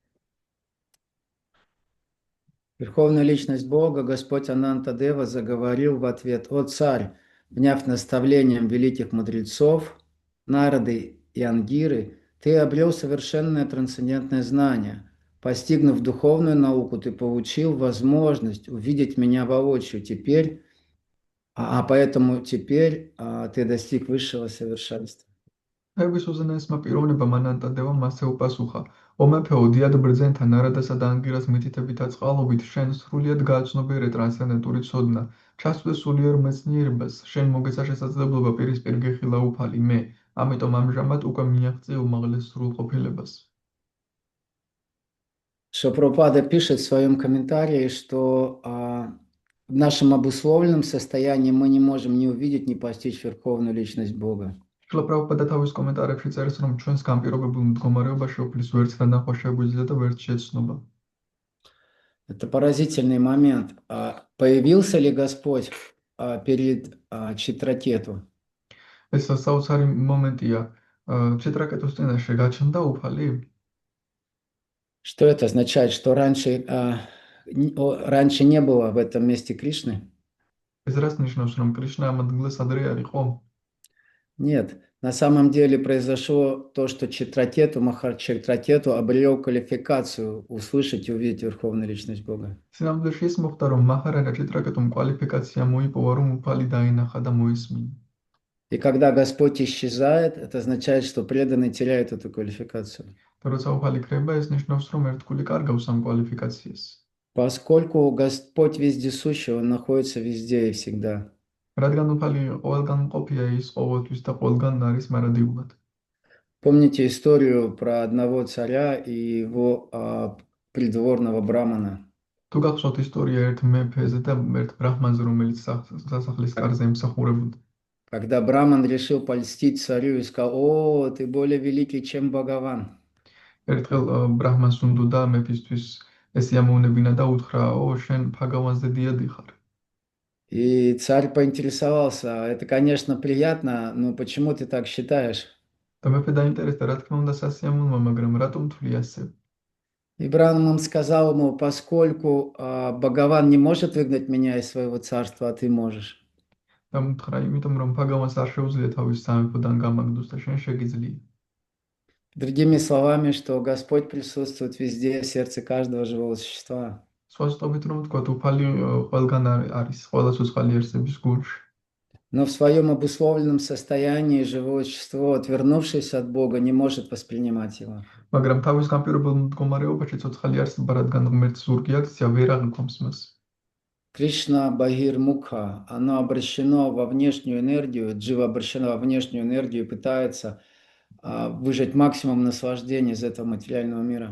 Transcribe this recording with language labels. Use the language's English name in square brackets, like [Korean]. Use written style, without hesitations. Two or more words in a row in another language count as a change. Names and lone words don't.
[Russian] Верховная Личность Бога, Господь Анантадева, заговорил в ответ: «О царь, вняв наставлением великих мудрецов, Нарады и Ангиры, ты обрел совершенное трансцендентное знание. Постигнув духовную науку, ты получил возможность увидеть меня воочию. Поэтому теперь ты достиг высшего совершенства». [Georgian] ფების უზენაესმა პიროვნებამ ანანტადევამ ასე უპასუხა: "ო მეფეო, დიად ბრძენთან ნარადასა და ანგირას მითითებით და წყალობით შენ სრულიად გააცნობიერე ტრანსცენდენტური ცოდნა. ჩასწვდე სულიერ მეცნიერებას, შენ მოგეცა შესაძლებლობა პირისპირ გეხილა უფალი მე, ამიტომ ამჟამად უკვე მიაღწია უმაღლეს სრულყოფილებას." [Russian] Прабхупада пишет в своем комментарии, что в нашем обусловленном состоянии мы не можем ни увидеть, ни постичь Верховную Личность Бога. [Georgian] Прабхупада თავის კომენტარებში წერს, რომ ჩვენს განპირობებულ მდგომარეობაში უფლის ვერც დანახვა შეგვიძლია და ვერც შეცნობა. [Russian] Это поразительный момент. Появился ли Господь перед Читракету? [Georgian] ეს საოცარი მომენტია. ჩიტრაკეტოს წინაშე გაჩნდა უფალი? [Russian] Что это означает, что раньше не было в этом месте Кришны? [Georgian] ეს რას ნიშნავს, რომ კრიშნა ამ ადგილას ადრე არ იყო? [Russian] Нет, на самом деле произошло то, что Махарадж Читракету обрел квалификацию услышать и увидеть Верховную Личность Бога. [Georgian] სინამდვილეში ის მოხდა, რომ მაჰარაჯა ჩიტრაკეტუმ კვალიფიკაცია მოიპოვა, რომ უფალი დაინახა და მოისმინა. [Russian] И когда Господь исчезает, это означает, что преданный теряет эту квалификацию. [Georgian] და როცა უფალი ქრება, ეს ნიშნავს, რომ ერთგული კარგავს ამ კვალიფიკაციას. [Russian] Поскольку Господь вездесущий, Он находится везде и всегда. [Georgian] რადგან უფალი ყველგან მყოფია, ის ყოველთვის და ყველგან არის მარადიულად. [Russian] Помните историю про одного царя и его придворного брамана? [Georgian] თუ გახსოვთ ისტორია ერთ მეფეზე და ერთ ბრაჰმანზე, რომელიც სასახლის კარზე ემსახურებოდა. [Russian] Когда браман решил польстить царю и сказал: «О, ты более великий, чем Бхагаван». [Georgian] ერთხელ ბრაჰმანს უნდოდა მეფისთვის ეს იამოვნებინა და უთხრა: "ო, შენ ფაგავანზე დიადი ხარ." [Russian] И царь поинтересовался: «Это, конечно, приятно, но почему ты так считаешь?» [Georgian] და მეფე დაინტერესდა, რა თქმა უნდა, სასიამოვნოა, მაგრამ რატომ თვლი ასე? [Russian] И браман сказал ему: «Поскольку Бхагаван не может выгнать меня из своего царства, а ты можешь». [Georgian] და უთხრა, იმიტომ რომ ფაგავანს არ შეუძლია თავის სამეფოდან გამაგდოს და შენ შეგიძლია. [Russian] Другими словами, что Господь присутствует везде, в сердце каждого живого существа. [Georgian] სხვა ზოგადად რომ ვთქვათ, უფალი ყველგან არის, ყველა ცოცხალი არსების გულში. [Russian] Но в своем обусловленном состоянии живое существо, отвернувшись от Бога, не может воспринимать его. [Georgian] მაგრამ თავის განპირობებულ მდგომარეობაში ცოცხალი არსება, რადგან ღმერთს ზურგი აქცია, ვერ აღიქვამს მას. [Russian] Кришна [Sanskrit] बहिर् मुख, [Russian] оно обращено во внешнюю энергию, джива обращена во внешнюю энергию и пытается выжать максимум наслаждения из этого материального мира.